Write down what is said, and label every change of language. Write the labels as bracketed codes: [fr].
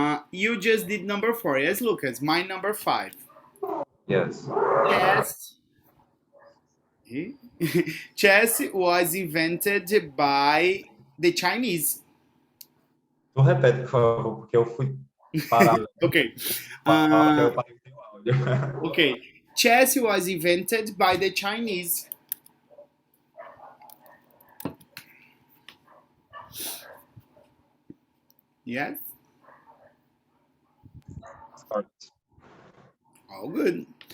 [en] You just did number 4. Yes, Lucas. My number 5. Yes. Chess. Chess was invented by the Chinese. [pt] Tu repete, por favor, porque eu fui parar [en] Okay. [pt] fala que eu parei o teu áudio. [en] Okay. Chess was invented by the Chinese. Yes. Correct. All good.